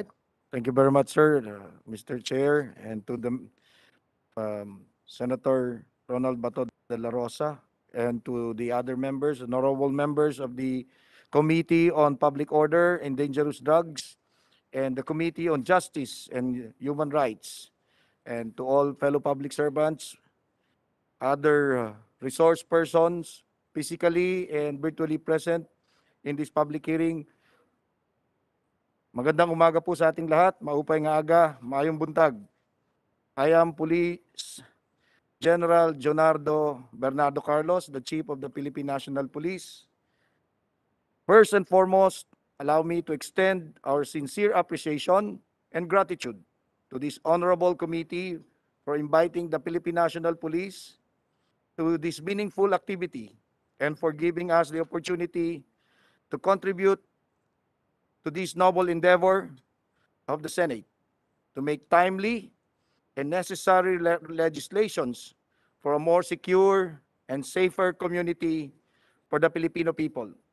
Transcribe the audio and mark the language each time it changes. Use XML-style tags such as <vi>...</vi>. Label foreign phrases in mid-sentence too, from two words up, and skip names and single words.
<en>Thank you very much, sir, Mr. Chair, and to the Senator Ronald Bato de la Rosa, and to the other members, honorable members of the Committee on Public Order and Dangerous Drugs, and the Committee on Justice and Human Rights, and to all fellow public servants, other resource persons, physically and virtually present in this public hearing.</en> <tl>Magandang umaga po sa ating lahat,</tl> <war>maupay nga aga,</war> <ceb>maayong buntag.</ceb> <en>I am Police General Leonardo Bernardo Carlos, the Chief of the Philippine National Police. First and foremost, allow me to extend our sincere appreciation and gratitude to this honorable committee for inviting the Philippine National Police to this meaningful activity and for giving us the opportunity to contribute to this noble endeavor of the Senate to make timely and necessary legislations for a more secure and safer community for the Filipino people.</en>